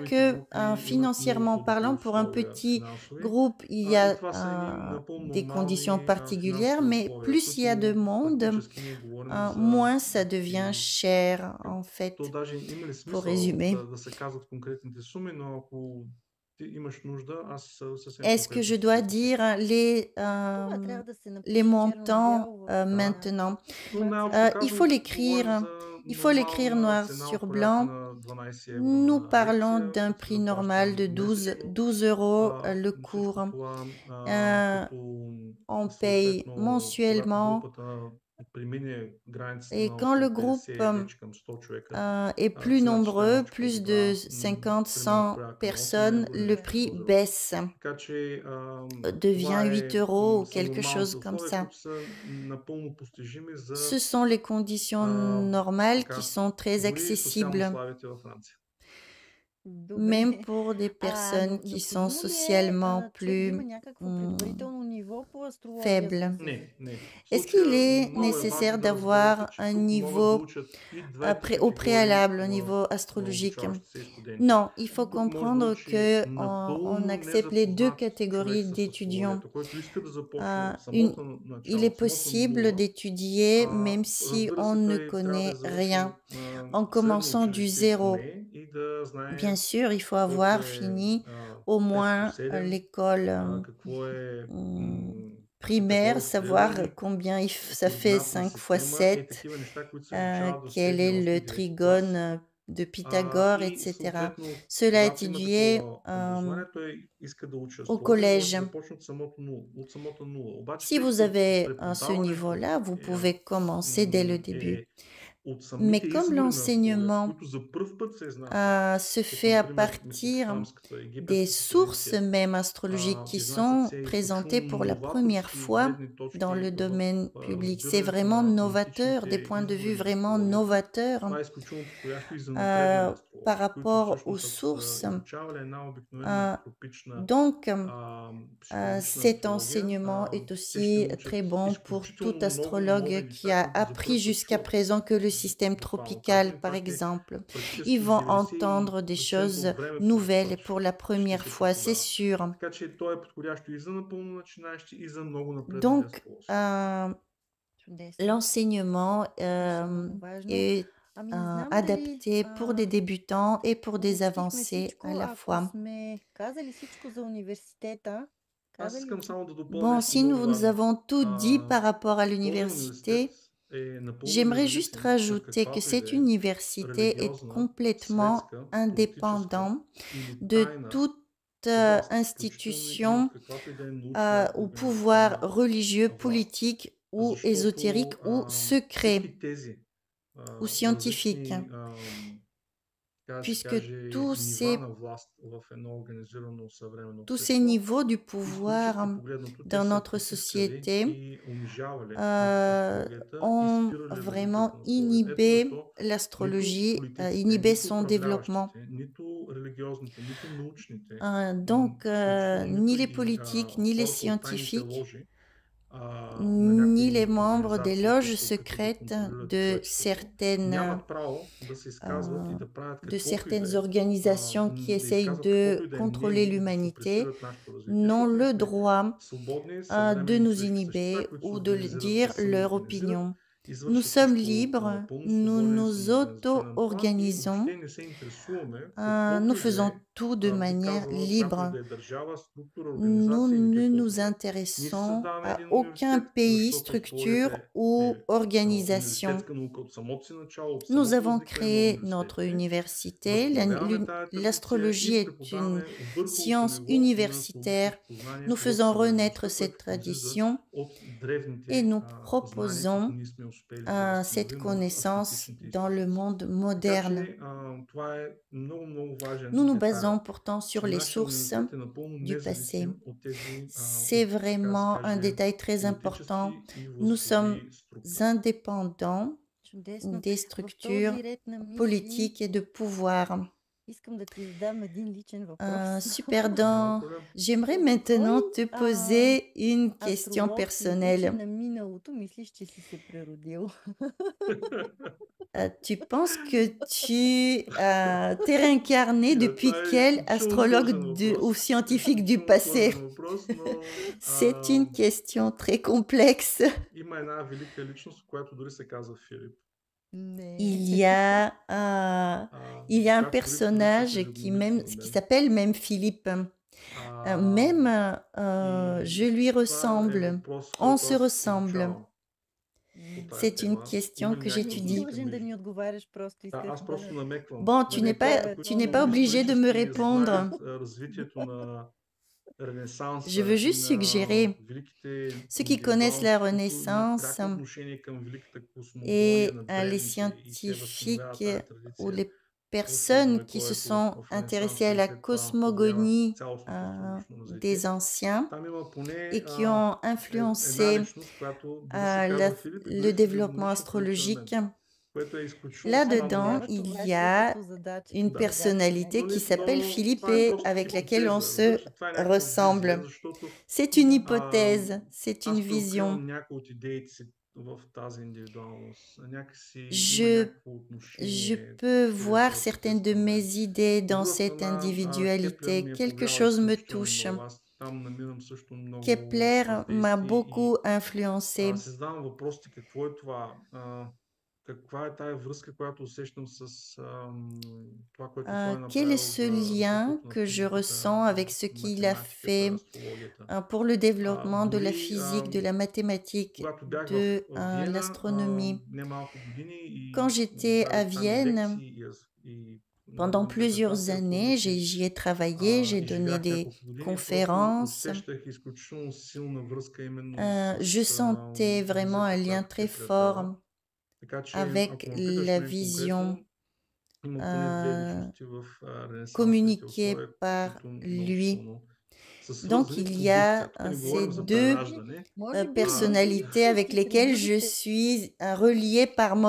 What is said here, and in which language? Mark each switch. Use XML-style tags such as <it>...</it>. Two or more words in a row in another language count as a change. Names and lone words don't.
<bg>по-големите</bg> <fr>que,</fr> <bg>групи имат много</bg> <fr>financièrement</fr> <bg>по-добри</bg> <fr>parlant, pour un</fr> <bg>условия</bg> <fr>petit</fr> <bg>финансови.</bg> <fr>groupe, il y</fr> <bg>И</bg> <fr>a</fr> <bg>това са едни напълно</bg> <fr>des conditions</fr> <bg>нормални</bg> <fr>particulières,</fr> <bg>финансови</bg> <fr>mais</fr> <bg>условия.</bg> <fr>plus il y a de</fr> <bg>Които</bg> <fr>monde,</fr> <bg>практически ние говорим за</bg> <fr>moins ça devient</fr> <bg>някакви...</bg> <fr>cher, en</fr> <bg>То</bg> <fr>fait,</fr> <bg>даже има ли</bg> <fr>pour</fr> <bg>смисъл</bg> <fr>résumer.</fr> <bg>да се казват конкретните суми, но ако ти имаш нужда, аз съвсем</bg> <fr>Est-ce que</fr> <bg>конкретно</bg> <fr>je</fr> <bg>ще</bg> <fr>dois</fr> <bg>обясня.</bg> <fr>dire</fr> <bg>Това трябва да се</bg> <fr>les</fr> <bg>напише черно на</bg> <fr>montants</fr> <bg>бяло в</bg> <fr>maintenant?</fr> <bg>Но най-общо</bg> <fr>Il</fr> <bg>казано,</bg> <fr>faut</fr> <bg>говорим</bg> <fr>l'écrire.</fr> <bg>за</bg> <fr>Il faut l'écrire</fr> <bg>нормална</bg> <fr>noir</fr> <bg>цена</bg> <fr>sur</fr> <bg>от порядъка</bg> <fr>blanc.</fr> <bg>на 12 евро</bg> <fr>Nous</fr> <bg>на</bg> <fr>parlons</fr> <bg>лекция,</bg> <fr>d'un</fr> <bg>като се</bg> <fr>prix normal</fr> <bg>заплаща</bg> <fr>de 12,</fr> <bg>месечно.</bg> <fr>12 euros le</fr> <bg>Всичко</bg> <fr>cours.</fr> <bg>това, Euh, като</bg> <fr>on paye</fr> <bg>съответно, когато</bg> <fr>mensuellement.</fr> <bg>групата премине границата</bg> <fr>Et</fr> <bg>на</bg> <fr>quand le</fr> <bg>около</bg> <fr>groupe</fr> <bg>50 вече към 100 човека,</bg> <fr>est plus</fr> <bg>цената ще</bg> <fr>nombreux,</fr> <bg>малко</bg> <fr>plus</fr> <bg>по-добра,</bg> <fr>de</fr> <bg>примерно</bg> <fr>50,</fr> <bg>в</bg> <fr>100</fr> <bg>порядъка на 8</bg> <fr>personnes,</fr> <bg>евро или</bg> <fr>le</fr> <bg>нещо</bg> <fr>prix</fr> <bg>от рода.</bg> <fr>baisse,</fr> <bg>Така че</bg> <fr>devient</fr> <bg>това</bg> <fr>8 euros ou</fr> <bg>са</bg> <fr>quelque chose</fr> <bg>нормалните</bg> <fr>comme</fr> <bg>условия,</bg> <fr>ça.</fr> <bg>които са напълно постижими за</bg> <fr>Ce sont les conditions normales qui</fr> <bg>така,</bg> <fr>sont très</fr> <bg>дори социално</bg> <fr>accessibles,</fr> <bg>слабите във Франция.</bg> <fr>même</fr> <bg>Добре.</bg> <fr>pour des personnes qui sont</fr> <bg>Необходимо ли</bg> <fr>socialement</fr> <bg>човек да има</bg> <fr>plus</fr> <bg>някакво предварително ниво по астрология, за</bg> <fr>faibles.</fr> <bg>да се... Не. В</bg> <fr>Est-ce qu'il</fr> <bg>случая</bg> <fr>est</fr> <bg>много е</bg> <fr>nécessaire</fr> <bg>важно да разберете,</bg> <fr>d'avoir</fr> <bg>че</bg> <fr>un</fr> <bg>тук могат да</bg> <fr>niveau</fr> <bg>учат и двете</bg> <fr>au préalable, au</fr> <bg>категории</bg> <fr>niveau</fr> <bg>на</bg> <fr>astrologique?</fr> <bg>обучаващите се студенти.</bg> <fr>Non, il faut</fr> <bg>Тук може да</bg> <fr>comprendre</fr> <bg>учи</bg> <fr>que on</fr> <bg>напълно</bg> <fr>accepte les deux</fr> <bg>незапознат</bg> <fr>catégories</fr> <bg>човек с</bg> <fr>d'étudiants.</fr> <bg>астрологията, който иска да започне Euh, от</bg> <fr>une-</fr> <bg>самото</bg> <fr>il</fr> <bg>начало,</bg> <fr>est</fr> <bg>от самата</bg> <fr>possible</fr> <bg>нула.</bg> <fr>d'étudier même si</fr> <bg>Разбира</bg> <fr>on</fr> <bg>се,</bg> <fr>ne</fr> <bg>той трябва да</bg> <fr>connaît</fr> <bg>завърши</bg> <fr>rien. En</fr> <bg>средно</bg> <fr>commençant du</fr> <bg>училище</bg> <fr>zéro,</fr> <bg>поне и да знае</bg> <fr>bien sûr, il faut</fr> <bg>колко</bg> <fr>avoir</fr> <bg>е</bg> <fr>fini au</fr> <bg>5 по</bg> <fr>moins</fr> <bg>7,</bg> <fr>l'école</fr> <bg>какво е</bg> <fr>primaire, savoir</fr> <bg>триъгълник,</bg> <fr>combien ça fait</fr> <bg>координатна</bg> <fr>5 fois</fr> <bg>система,</bg> <fr>7,</fr> <bg>такива неща, които се изучават до</bg> <fr>quel</fr> <bg>7,</bg> <fr>est</fr> <bg>8,</bg> <fr>le</fr> <bg>9 клас.</bg> <fr>trigone de Pythagore,</fr> <bg>И</bg> <fr>etc.</fr> <bg>съответно,</bg> <fr>Cela est</fr> <bg>когато има</bg> <fr>étudié</fr> <bg>такова образование, той иска да учи</bg> <fr>au</fr> <bg>астрология, може</bg> <fr>collège.</fr> <bg>да започне от самото нула. Обаче,</bg> <fr>Si</fr> <bg>тъй</bg> <fr>vous</fr> <bg>като</bg> <fr>avez ce</fr> <bg>преподаването</bg> <fr>niveau-là, vous pouvez commencer dès le début.</fr> <bg>от</bg> <fr>Mais</fr> <bg>самите</bg> <fr>comme</fr> <bg>извори на астрологията,</bg> <fr>l'enseignement</fr> <bg>които за пръв път се изнасят,</bg> <fr>se</fr> <bg>като</bg> <fr>fait à</fr> <bg>например</bg> <fr>partir</fr> <bg>месопотамската,</bg> <fr>des</fr> <bg>египетската</bg> <fr>sources</fr> <bg>традиция,</bg> <fr>même astrologiques qui</fr> <bg>изнасят</bg> <fr>sont</fr> <bg>се</bg> <fr>présentées</fr> <bg>изключително</bg> <fr>pour la première</fr> <bg>новаторски</bg> <fr>fois</fr> <bg>гледни точки</bg> <fr>dans le</fr> <bg>в</bg> <fr>domaine public. C'est</fr> <bg>разбирането</bg> <fr>vraiment</fr> <bg>на</bg> <fr>novateur, des</fr> <bg>античните</bg> <fr>points de vue</fr> <bg>извори на</bg> <fr>vraiment</fr> <bg>астрологията.</bg> <fr>novateurs</fr> <bg>Това е изключително подходящо и за напреднали астрологи,</bg> <fr>par</fr> <bg>които</bg> <fr>rapport aux</fr> <bg>всъщност</bg> <fr>sources.</fr> <bg>изучавали една обикновена Euh, тропична</bg> <fr>Donc,</fr> <bg>психологична</bg> <fr>cet</fr> <bg>астрология,</bg> <fr>enseignement est</fr> <bg>те ще</bg> <fr>aussi très</fr> <bg>научат</bg> <fr>bon pour</fr> <bg>изключително</bg> <fr>tout</fr> <bg>много</bg> <fr>astrologue</fr> <bg>нови</bg> <fr>qui</fr> <bg>неща,</bg> <fr>a</fr> <bg>които за</bg> <fr>appris</fr> <bg>пръв път</bg> <fr>jusqu'à</fr> <bg>чуват.</bg> <fr>présent que le système</fr> <bg>Буквално</bg> <fr>tropical,</fr> <bg>казано,</bg> <fr>par</fr> <bg>това е</bg> <fr>exemple.</fr> <bg>практически</bg> <fr>Ils vont</fr> <bg>90%</bg> <fr>entendre des choses</fr> <bg>от времето</bg> <fr>nouvelles</fr> <bg>това</bg> <fr>pour la</fr> <bg>ще</bg> <fr>première</fr> <bg>се</bg> <fr>fois, c'est</fr> <bg>преподава.</bg> <fr>sûr.</fr> <bg>Така че то е подходящо и за напълно начинаещи, и за много напреднали</bg> <fr>Donc,</fr> <bg>астролози. Чудесно.</bg> <fr>l'enseignement</fr> <bg>Много важно.</bg> <fr>est</fr> <bg>Ами не знам дали</bg> <fr>adapté pour des débutants et pour des</fr> <bg>обобщихме</bg> <fr>avancés</fr> <bg>всичко.</bg> <fr>à la</fr> <bg>Ако</bg> <fr>fois.</fr> <bg>сме казали всичко за университета, Аз казали искам ли? само да допълня</bg> <fr>Bon,</fr> <bg>нещо</bg> <fr>si</fr> <bg>много</bg> <fr>nous</fr> <bg>важно.</bg> <fr>avons tout dit par rapport à</fr> <bg>Този</bg> <fr>l'université,</fr> <bg>университет е напълно</bg> <fr>j'aimerais juste</fr> <bg>независим от</bg> <fr>rajouter que</fr> <bg>каквато и</bg> <fr>cette</fr> <bg>да е</bg> <fr>université est</fr> <bg>религиозна,</bg> <fr>complètement</fr> <bg>светска,</bg> <fr>indépendant</fr> <bg>политическа или</bg> <fr>de</fr> <bg>тайна</bg> <fr>toute</fr> <bg>власт, включително и</bg> <fr>institution</fr> <bg>от каквато и да е научна</bg> <fr>ou pouvoir</fr> <bg>организационна</bg> <fr>religieux,</fr> <bg>власт.</bg> <fr>politique ou</fr> <bg>Защото</bg> <fr>ésotérique ou secret</fr> <bg>всички тези</bg> <fr>ou scientifique,</fr> <bg>различни така да се</bg> <fr>puisque</fr> <bg>каже,</bg> <fr>tous</fr> <bg>нива</bg> <fr>ces,</fr> <bg>на власт в едно организирано съвременно</bg> <fr>tous ces</fr> <bg>общество,</bg> <fr>niveaux du</fr> <bg>исторически</bg> <fr>pouvoir</fr> <bg>погледнато, те</bg> <fr>dans</fr> <bg>са</bg> <fr>notre</fr> <bg>потискали</bg> <fr>société</fr> <bg>и унижавали астрологията и</bg> <fr>ont</fr> <bg>спирали развитието</bg> <fr>vraiment</fr> <bg>на астрологията. Ето</bg> <fr>inhibé</fr> <bg>защо нито</bg> <fr>l'astrologie,</fr> <bg>политиците,</bg> <fr>inhibé</fr> <bg>нито</bg> <fr>son développement.</fr> <bg>управляващите, нито религиозните, нито научните,</bg> <fr>Donc,</fr> <bg>включително</bg> <fr>ni</fr> <bg>нито</bg> <fr>les</fr> <bg>и</bg> <fr>politiques, ni les</fr> <bg>хората от тайните</bg> <fr>scientifiques,</fr> <bg>ложи на</bg> <fr>ni les</fr> <bg>някои</bg> <fr>membres des</fr> <bg>организации,</bg> <fr>loges</fr> <bg>които се опитват да</bg> <fr>secrètes</fr> <bg>контролират</bg> <fr>de</fr> <bg>човечеството,</bg> <fr>certaines,</fr> <bg>нямат право да се изказват и да правят</bg> <fr>de</fr> <bg>каквото и</bg> <fr>certaines</fr> <bg>да е,</bg> <fr>organisations qui</fr> <bg>да</bg> <fr>essayent</fr> <bg>изказват каквото</bg> <fr>de</fr> <bg>и да е</bg> <fr>contrôler</fr> <bg>мнение, да</bg> <fr>l'humanité,</fr> <bg>съпресират нашето развитие,</bg> <fr>n'ont</fr> <bg>защото ние</bg> <fr>le</fr> <bg>сме</bg> <fr>droit</fr> <bg>свободни,</bg> <fr>de</fr> <bg>съвременни</bg> <fr>nous</fr> <bg>човешки</bg> <fr>inhiber</fr> <bg>същества, които се</bg> <fr>ou de</fr> <bg>организират,</bg> <fr>dire</fr> <bg>се</bg> <fr>leur</fr> <bg>самоорганизират,</bg> <fr>opinion. Nous</fr> <bg>извършват</bg> <fr>sommes</fr> <bg>всичко</bg> <fr>libres,</fr> <bg>напълно</bg> <fr>nous</fr> <bg>свободен</bg> <fr>nous</fr> <bg>самоорганизационен план и</bg> <fr>auto-organisons,</fr> <bg>въобще не се интересуваме</bg> <fr>nous</fr> <bg>каквото и да</bg> <fr>faisons</fr> <bg>е</bg> <fr>tout de</fr> <bg>би</bg> <fr>manière</fr> <bg>казала която</bg> <fr>libre.</fr> <bg>и да е държава, структура,</bg> <fr>Nous</fr> <bg>организация или</bg> <fr>ne</fr> <bg>каквото</bg> <fr>nous</fr> <bg>и да е. Ние</bg> <fr>intéressons</fr> <bg>създаваме</bg> <fr>à</fr> <bg>един</bg> <fr>aucun</fr> <bg>университет,</bg> <fr>pays,</fr> <bg>защото</bg> <fr>structure</fr> <bg>астрологията</bg> <fr>ou</fr> <bg>е</bg> <fr>organisation.</fr> <bg>университетска наука от самото си начало, от</bg> <fr>Nous</fr> <bg>самото</bg> <fr>avons</fr> <bg>възникване на</bg> <fr>créé notre</fr> <bg>университетите.</bg> <fr>université.</fr> <bg>Възстановяваме тая традиция</bg> <fr>L'astrologie</fr> <bg>и</bg> <fr>est une</fr> <bg>преподаваме върховото</bg> <fr>science</fr> <bg>ниво на</bg> <fr>universitaire.</fr> <bg>астрологическото знание</bg> <fr>Nous</fr> <bg>в</bg> <fr>faisons renaître</fr> <bg>съвременността,</bg> <fr>cette</fr> <bg>което произлиза</bg> <fr>tradition</fr> <bg>от древните</bg> <fr>et nous</fr> <bg>знания, които</bg> <fr>proposons</fr> <bg>ние сме успели да</bg> <fr>cette</fr> <bg>възстановим</bg> <fr>connaissance</fr> <bg>автентичните</bg> <fr>dans le</fr> <bg>източници.</bg> <fr>monde</fr> <bg>Така</bg> <fr>moderne.</fr> <bg>че това е много, много важен</bg> <fr>Nous nous</fr> <bg>детайл,</bg> <fr>basons pourtant sur</fr> <bg>че</bg> <fr>les</fr> <bg>нашия</bg> <fr>sources</fr> <bg>университет е напълно</bg> <fr>du passé.</fr> <bg>независим от тези,</bg> <fr>C'est</fr> <bg>така да се</bg> <fr>vraiment un</fr> <bg>каже,</bg> <fr>détail très important.</fr> <bg>политически и</bg> <fr>Nous sommes</fr> <bg>властови структури.</bg> <fr>indépendants</fr> <bg>Чудесно.</bg> <fr>des</fr> <bg>В</bg> <fr>structures</fr> <bg>този ред на мисли</bg> <fr>politiques et de pouvoir.</fr> <bg>искам да ти задам един личен въпрос.</bg> <fr>Super,</fr> <bg>Няма проблем.</bg> <fr>j'aimerais maintenant te poser une question</fr> <bg>Астролог, светичен</bg> <fr>personnelle.</fr> <bg>на миналото, мислиш, че си се преродил?</bg> <fr>Tu penses que tu t'es réincarné depuis</fr> <bg>Това е</bg> <fr>quel</fr> <bg>изключително</bg> <fr>astrologue</fr> <bg>сложен въпрос.</bg> <fr>ou scientifique du</fr> <bg>Изключително</bg> <fr>passé?</fr> <bg>сложен въпрос, но</bg> <fr>C'est une question très complexe.</fr> <bg>има една велика личност, която дори се казва Филип. Не.</bg> <fr>Il y a, il y a un</fr> <bg>както дори</bg> <fr>personnage</fr> <bg>прилича</bg> <fr>qui, même,</fr> <bg>физиономично на</bg> <fr>qui</fr> <bg>мен.</bg> <fr>s'appelle même Philippe. Même je lui</fr> <bg>Това е</bg> <fr>ressemble.</fr> <bg>въпрос,</bg> <fr>On</fr> <bg>който</bg> <fr>se</fr> <bg>аз</bg> <fr>ressemble.</fr> <bg>изучавам по тази</bg> <fr>C'est une</fr> <bg>тема.</bg> <fr>question</fr> <bg>Има</bg> <fr>que</fr> <bg>някакви Не си</bg> <fr>j'étudie.</fr> <bg>връзки длъжен да между- ни отговаряш, просто Да, аз исках просто да... намеквам.</bg> <fr>Bon, tu n'es pas,</fr> <bg>Намекваме,</bg> <fr>tu n'es</fr> <bg>които</bg> <fr>pas obligé de me</fr> <bg>исторически</bg> <fr>répondre.</fr> <bg>знаят развитието на Ренесанса</bg> <fr>Je veux</fr> <bg>и</bg> <fr>juste</fr> <bg>на</bg> <fr>suggérer,</fr> <bg>великите</bg> <fr>ceux qui connaissent la</fr> <bg>индивидуалности, които имат</bg> <fr>Renaissance</fr> <bg>пряко отношение към великата</bg> <fr>et</fr> <bg>космогония на</bg> <fr>les</fr> <bg>древните и те възстановяват</bg> <fr>scientifiques</fr> <bg>тази</bg> <fr>ou</fr> <bg>традиция</bg> <fr>les</fr> <bg>в</bg> <fr>personnes qui se</fr> <bg>Средновековието,</bg> <fr>sont</fr> <bg>в</bg> <fr>intéressées à</fr> <bg>Ренесанса и</bg> <fr>la</fr> <bg>след това повлиява</bg> <fr>cosmogonie</fr> <bg>цялостното астрологично</bg> <fr>des</fr> <bg>развитие.</bg> <fr>anciens</fr> <bg>Там има поне</bg> <fr>et qui ont</fr> <bg>една</bg> <fr>influencé</fr> <bg>личност, която дори се казва Филип и</bg> <fr>le</fr> <bg>дори се</bg> <fr>développement</fr> <bg>демонично прилича на мен,</bg> <fr>astrologique.</fr> <bg>което е изключително</bg> <fr>Là-dedans,</fr> <bg>странно нещо.</bg> <fr>il</fr> <bg>Това</bg> <fr>y</fr> <bg>ще е</bg> <fr>a</fr> <bg>като задача</bg> <fr>une</fr> <bg>Да.</bg> <fr>personnalité qui s'appelle</fr> <bg>Но</bg> <fr>Philippe</fr> <bg>това е</bg> <fr>et</fr> <bg>просто</bg> <fr>avec laquelle on</fr> <bg>хипотеза,</bg> <fr>se</fr> <bg>разбираш ли? Това е някаква</bg> <fr>ressemble.</fr> <bg>визия, защото</bg> <fr>C'est une hypothèse, c'est une</fr> <bg>аз преоткривам</bg> <fr>vision.</fr> <bg>някои от идеите си в тази индивидуалност. Някакси има</bg> <fr>Je,</fr> <bg>някакво</bg> <fr>je</fr> <bg>отношение</bg> <fr>peux</fr> <bg>чрез</bg> <fr>voir</fr> <bg>този</bg> <fr>certaines de</fr> <bg>текст към мен.</bg> <fr>mes idées</fr> <bg>От</bg> <fr>dans</fr> <bg>друга</bg> <fr>cette</fr> <bg>страна, Кеплер</bg> <fr>individualité.</fr> <bg>ми е</bg> <fr>Quelque</fr> <bg>повлиял</bg> <fr>chose me</fr> <bg>изключително</bg> <fr>touche.</fr> <bg>много. Аз там намирам също много</bg> <fr>Kepler m'a</fr> <bg>въздействие</bg> <fr>beaucoup</fr> <bg>и</bg> <fr>influencé.</fr> <bg>си задавам въпросите какво е това, каква е тая връзка, която усещам с това, което той е</bg> <fr>Quel</fr> <bg>направил</bg> <fr>est ce</fr> <bg>за</bg> <fr>lien</fr> <bg>развитието на</bg> <fr>que je</fr> <bg>физиката,</bg> <fr>ressens avec ce qu'il a</fr> <bg>математиката,</bg> <fr>fait</fr> <bg>астрологията.</bg> <fr>pour le développement de la</fr> <bg>Дори</bg> <fr>physique, de la mathématique,</fr> <bg>когато бях</bg> <fr>de</fr> <bg>в Виена,</bg> <fr>l'astronomie.</fr> <bg>немалко години и</bg> <fr>Quand j'étais à</fr> <bg>дадох там и</bg> <fr>Vienne,</fr> <bg>лекции и</bg> <fr>pendant</fr> <bg>на</bg> <fr>plusieurs</fr> <bg>интерпретация</bg> <fr>années,</fr> <bg>публични.</bg> <fr>j'y ai travaillé, j'ai donné</fr> <bg>Живях</bg> <fr>des</fr> <bg>няколко години, просто</bg> <fr>conférences.</fr> <bg>усещах изключително силна връзка именно</bg> <fr>Je</fr> <bg>с</bg> <fr>sentais vraiment un</fr> <bg>визията,</bg> <fr>lien</fr> <bg>която</bg> <fr>très</fr> <bg>Кеплер дава.</bg> <fr>fort</fr> <bg>Така че,</bg> <fr>avec</fr> <bg>ако ме питаш</bg> <fr>la</fr> <bg>мен</bg> <fr>vision</fr> <bg>конкретно, има поне две личности в ренесансовите</bg> <fr>communiquée</fr> <bg>условия,</bg> <fr>par</fr> <bg>които много</bg> <fr>lui.</fr> <bg>силно са</bg> <fr>Donc</fr> <bg>свързани</bg> <fr>il</fr> <bg>по</bg> <fr>y</fr> <bg>друг</bg> <fr>a</fr> <bg>свят. Тук не</bg> <fr>ces</fr> <bg>говорим за</bg> <fr>deux</fr> <bg>прераждане.</bg> <fr>personnalités avec lesquelles je suis reliée par mon</fr>